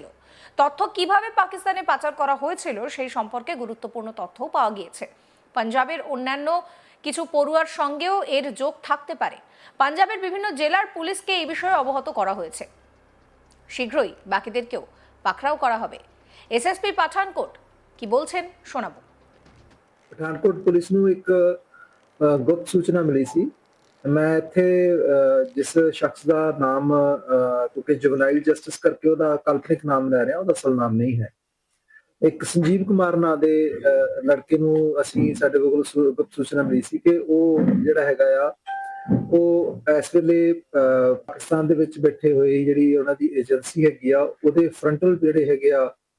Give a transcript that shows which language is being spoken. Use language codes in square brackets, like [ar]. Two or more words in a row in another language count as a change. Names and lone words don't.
[bn] তথ্য কিভাবে পাকিস্তানে পাচার করা হয়েছিল সেই সম্পর্কে গুরুত্বপূর্ণ তথ্য পাওয়া গিয়েছে। পাঞ্জাবের অন্যান্য কিছু পড়ুয়ার সঙ্গেও এর যোগ থাকতে পারে। পাঞ্জাবের বিভিন্ন জেলার পুলিশকে এই বিষয়ে অবগত করা হয়েছে। শীঘ্রই বাকিদেরকেও পাকড়াও করা হবে। এসএসপি পাঠানকোট কি বলছেন শোনাবো। [pa] ਪਠਾਨਕੋਟ ਪੁਲਿਸ ਨੂੰ ਇੱਕ ਗੁਪਤ ਸੂਚਨਾ ਮਿਲੀ ਸੀ। ਮੈਂ ਇੱਥੇ ਜਿਸ ਸ਼ਖਸ ਦਾ ਨਾਮ ਕਿਉਂਕਿ [en] juvenile justice [pa] ਕਰਕੇ ਉਹਦਾ ਕਾਲਪਨਿਕ ਨਾਮ ਲੈ ਰਿਹਾ, ਉਹਦਾ ਅਸਲ ਨਾਮ ਨਹੀਂ ਹੈ। ਇੱਕ ਸੰਜੀਵ ਕੁਮਾਰ ਨਾਂ ਦੇ ਲੜਕੇ ਨੂੰ ਅਸੀਂ ਸਾਡੇ ਕੋਲ ਗੁਪਤ ਸੂਚਨਾ ਮਿਲੀ ਸੀ ਕਿ ਉਹ ਜਿਹੜਾ ਹੈਗਾ ਆ ਉਹ ਇਸ ਵੇਲੇ ਪਾਕਿਸਤਾਨ ਦੇ ਵਿੱਚ ਬੈਠੇ ਹੋਏ ਜਿਹੜੀ ਉਹਨਾਂ ਦੀ ਏਜੰਸੀ ਹੈਗੀ ਆ ਉਹਦੇ ਫਰੰਟਲ ਜਿਹੜੇ ਹੈਗੇ ਆ